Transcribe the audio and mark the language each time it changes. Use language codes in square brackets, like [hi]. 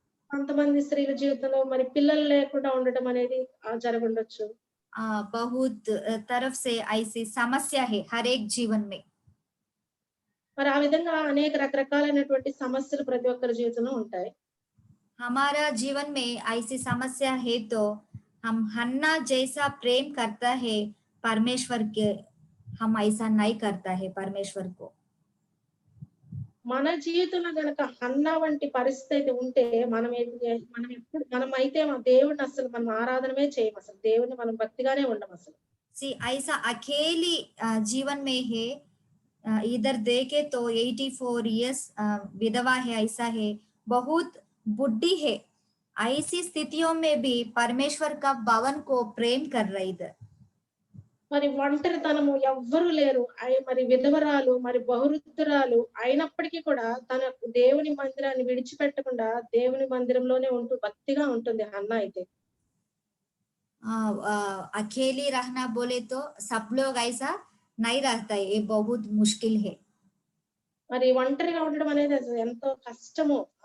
[te] కొంతమంది స్త్రీల జీవితంలో మరి పిల్లలు లేకుండా ఉండటం అనేది జరుగుండొచ్చు. [hi] बहुत तरफ से ऐसी समस्या है हर एक जीवन में। [te] మరి ఆ విధంగా అనేక రకరకాలైనటువంటి సమస్యలు ప్రతి ఒక్కరి జీవితంలో ఉంటాయి. [hi] हमारा जीवन में ऐसी समस्या है तो हम हन्ना जैसा प्रेम करता है परमेश्वर के, हम ऐसा नहीं करता है परमेश्वर को। [te] మన జీవితంలో గనక హన్నా వంటి పరిస్థితి అయితే ఉంటే మనమైతే దేవుడిని అసలు మనం ఆరాధనమే చేయము అసలు. దేవుడిని మనం భక్తిగానే ఉండమసలు. [hi] सी ऐसा अकेली जीवन में है। इधर देखे तो 84 इयर्स विधवा है, ऐसा है, बहुत बुढ़ी है। ऐसी स्थितियों में भी परमेश्वर का भवन को प्रेम कर रही इधर। [te] మరి ఒంటరితనము ఎవ్వరు లేరు. మరి విధవరాలు, మరి బహువృద్ధురాలు అయినప్పటికీ కూడా తన దేవుని మందిరాన్ని విడిచిపెట్టకుండా దేవుని మందిరంలోనే ఉంటూ భక్తిగా ఉంటుంది హన్నా అయితే. [hi] अकेली रहना बोले तो सब लोग ऐसा नहीं रहता है, ये बहुत मुश्किल है। [te] మరి ఒంటరిగా ఉండడం అనేది అసలు ఎంతో కష్టము.